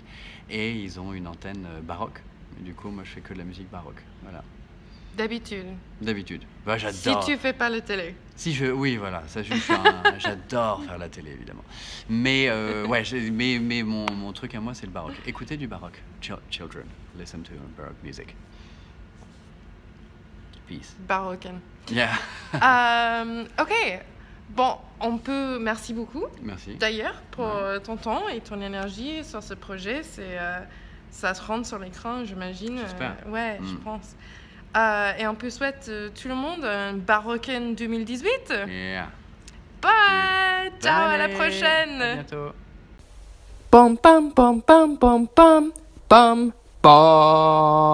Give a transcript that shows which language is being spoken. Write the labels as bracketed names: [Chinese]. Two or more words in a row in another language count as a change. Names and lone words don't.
[French] Et ils ont une antenne baroque. Du coup, moi, je fais que de la musique baroque. Voilà. D'habitude. J'adore. Si tu fais pas la télé. Oui, voilà. Ça, j'adore faire la télé, évidemment. Mais mais mon truc à moi, c'est le baroque. Écoutez du baroque. [English] Children, listen to baroque music. Peace. Baroque. Yeah. [French] Ok. Bon, merci beaucoup. Merci. D'ailleurs, pour ton temps et ton énergie sur ce projet, ça se rend sur l'écran, j'imagine. J'espère. Je pense. Et on peut souhaiter tout le monde un Baroque 2018. Yeah. Bye. Ciao, à la prochaine. À bientôt. Pom pam pom pam pom pam pom pom.